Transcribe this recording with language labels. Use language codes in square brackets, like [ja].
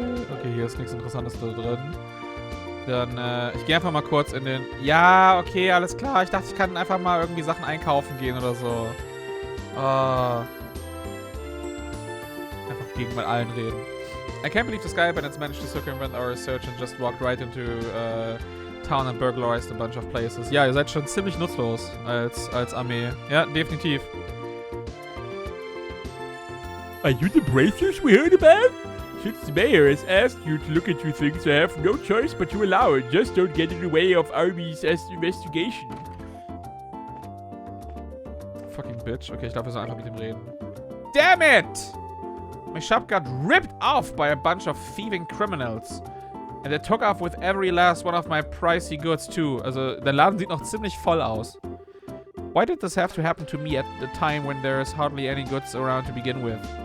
[de] Okay, hier ist nichts Interessantes da drin. Dann, ich gehe einfach mal kurz in den... Ja, okay, alles klar. Ich dachte, ich kann einfach mal irgendwie Sachen einkaufen gehen oder so. Einfach gegen mal allen reden. [en] I can't believe the Sky Bandits managed to circumvent our search and just walked right into town and burglarized a bunch of places. [de] Ja, ihr seid schon ziemlich nutzlos als Armee. Ja, definitiv. [en] Are you the bracers we heard about? Since the mayor has asked you to look into things, I have no choice but to allow it. Just don't get in the way of Army's investigation. Fucking bitch. [de] Okay, ich glaube, wir sollen einfach mit ihm reden. [en] Damn it! My shop got ripped off by a bunch of thieving criminals. And they took off with every last one of my pricey goods too. [de] Also, der Laden sieht noch ziemlich voll aus. [en] Why did this have to happen to me at the time when there is hardly any goods around to begin with?